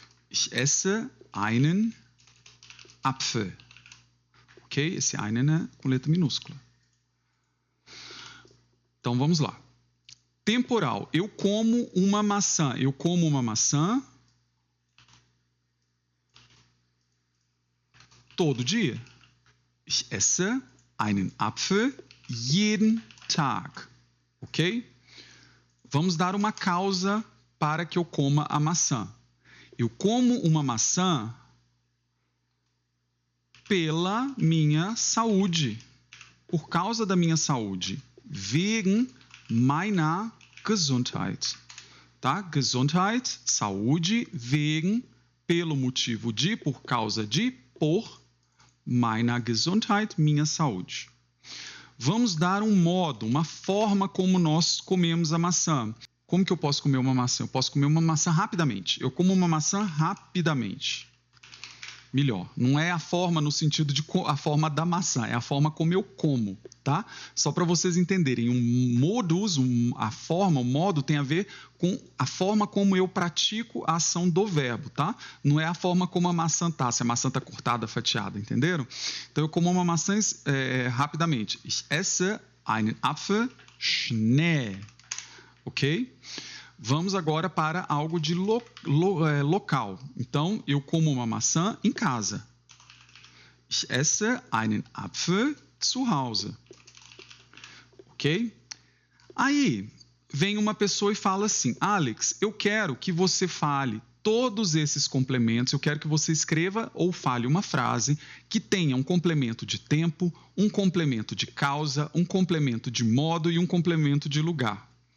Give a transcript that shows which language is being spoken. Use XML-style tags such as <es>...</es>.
<de>Ich esse einen Apfel. Ok?</de> <pt>Esse einen é com letra minúscula. Então, vamos lá. Temporal. Eu como uma maçã. Eu como uma maçã todo dia.</pt> <de>Ich esse einen Apfel jeden Tag. Ok?</de> <pt>Vamos dar uma causa para que eu coma a maçã. Eu como uma maçã pela minha saúde. Por causa da minha saúde.</pt> <de>Wegen meiner Gesundheit.</de> <pt>Tá? Gesundheit, saúde, wegen, pelo motivo de, por causa de, por,</pt> <de>meiner Gesundheit,</de> <pt>minha saúde. Vamos dar um modo, uma forma como nós comemos a maçã. Como que eu posso comer uma maçã? Eu posso comer uma maçã rapidamente. Eu como uma maçã rapidamente. melhor. Não é a forma no sentido de a forma da maçã, é a forma como eu como, tá? Só para vocês entenderem, um modus, a forma, o modo tem a ver com a forma como eu pratico a ação do verbo, tá? Não é a forma como a maçã tá, se a maçã tá cortada, fatiada, entenderam? Então eu como uma maçã rapidamente.</pt> <de>Ich esse einen Apfel schnell.</de> <pt>Ok? Vamos agora para algo de local. Então, eu como uma maçã em casa.</pt> <de>Ich esse einen Apfel zu Hause. Ok?</de> <pt>Aí, vem uma pessoa e fala assim, Alex, eu quero que você fale todos esses complementos, eu quero que você escreva ou fale uma frase que tenha um complemento de tempo, um complemento de causa, um complemento de modo e um complemento de lugar.</pt>